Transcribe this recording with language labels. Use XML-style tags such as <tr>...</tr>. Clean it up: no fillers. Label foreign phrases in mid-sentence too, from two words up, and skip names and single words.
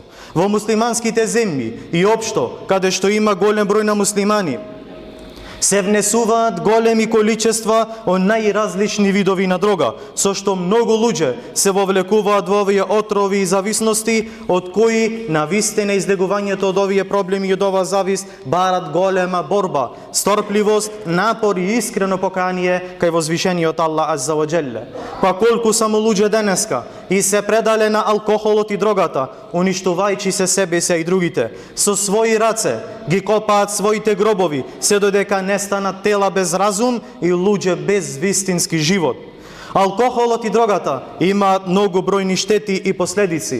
<mk>Во муслиманските земји и општо, каде што има голем број на муслимани, Се внесуваат големи количества од најразлични видови на дрога, со што многу луѓе се вовлекуваат во овие отрови и зависности, од кои навистина излегувањето од овие проблеми и од оваа завист барат голема борба, сторпливост, напор и искрено покаяние кај возвишениот Аллах</mk> <ar>عز وجل.</ar> <mk>Па колку само луѓе денеска и се предале на алкохолот и дрогата, уништувајќи се себе се и другите, со своји раце ги копаат своите гробови, се додека не станат тела без разум и луѓе без вистински живот. Алкохолот и дрогата имаат многу бројни штети и последици.</mk>